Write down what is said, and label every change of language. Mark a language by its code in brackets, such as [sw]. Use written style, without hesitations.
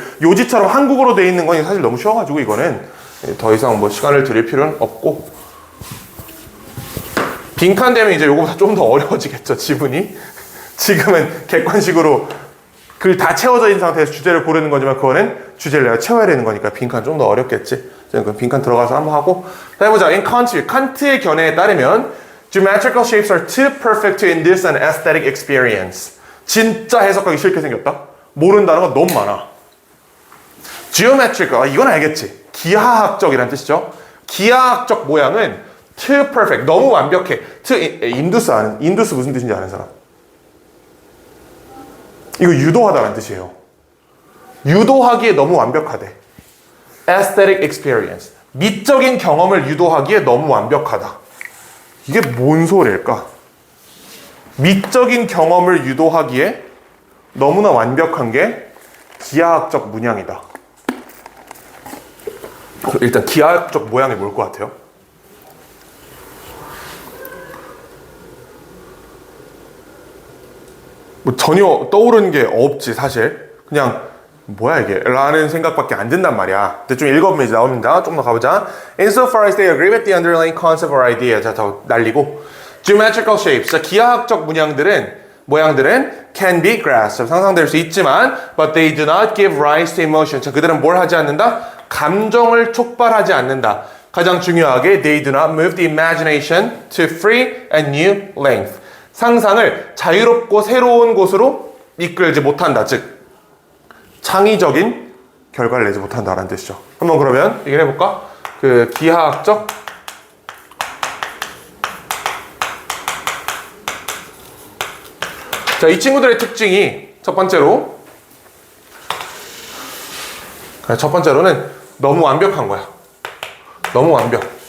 [ko] 요지처럼 한국어로 돼 있는 건 사실 너무 쉬워가지고 이거는 더 이상 뭐 시간을 들일 필요는 없고 빈칸 되면 이제 요거보다 좀 더 어려워지겠죠, 지문이. 지금은 객관식으로 글 다 채워져 있는 상태에서 주제를 고르는 거지만 그거는 주제를 내가 채워야 되는 거니까 빈칸 좀 더 어렵겠지. 그럼 빈칸 들어가서 한번 하고 자, 해보자. [en] In Kant, [ko] 칸트의 견해에 따르면 [en] Geometrical shapes are too perfect to induce an aesthetic experience. [ko] 진짜 해석하기 싫게 생겼다? 모른다는 거 너무 많아. Geometrical, 이건 알겠지. 기하학적이란 뜻이죠. 기하학적 모양은 [en] too perfect, [ko] 너무 완벽해. induce 무슨 뜻인지 아는 사람? 이거 유도하다라는 뜻이에요. 유도하기에 너무 완벽하대. aesthetic experience, 미적인 경험을 유도하기에 너무 완벽하다. 이게 뭔 소리일까? 미적인 경험을 유도하기에 너무나 완벽한 게 기하학적 문양이다. 일단 기하학적 모양이 뭘 것 같아요? 뭐 전혀 떠오르는 게 없지 사실. 그냥 뭐야 이게? 라는 생각밖에 안 든단 말이야. 근데 좀 읽어보면 이제 나옵니다. 좀 더 가보자. [en] Insofar as they agree with the underlying concept or idea. [ko] 자, 더 날리고. [en] Geometrical shapes. [ko] 자, 기하학적 모양들은 [en] can be grasped. [ko] 상상될 수 있지만 [en] but they do not give rise to emotion. [ko] 자, 그들은 뭘 하지 않는다? 감정을 촉발하지 않는다. 가장 중요하게 [en] they do not move the imagination to free and new length. [ko] 상상을 자유롭고 새로운 곳으로 이끌지 못한다. 즉 창의적인 결과를 내지 못한다라는 뜻이죠. 한번 그러면 얘기를 해볼까? 기하학적 자, 이 친구들의 특징이 첫 번째로는 너무 완벽한 거야. 너무 완벽.